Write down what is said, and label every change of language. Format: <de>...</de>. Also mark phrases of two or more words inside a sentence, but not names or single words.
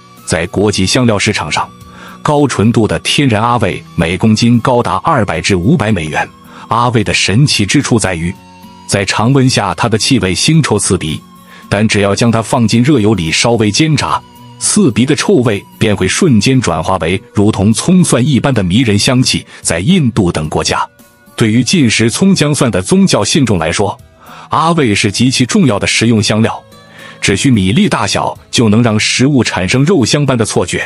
<zh>在國際香料市場上，高純度的天然阿魏每公斤高達200至500美元。阿魏的神奇之處在於，在常溫下它的氣味腥臭刺鼻，但只要將它放進熱油裡稍微煎炸，刺鼻的臭味便會瞬間轉化為如同蔥蒜一般的迷人香氣。在印度等國家，對於禁食蔥薑蒜的宗教信眾來說，阿魏是極其重要的食用香料，只需米粒大小就能讓食物產生肉香般的錯覺。</zh>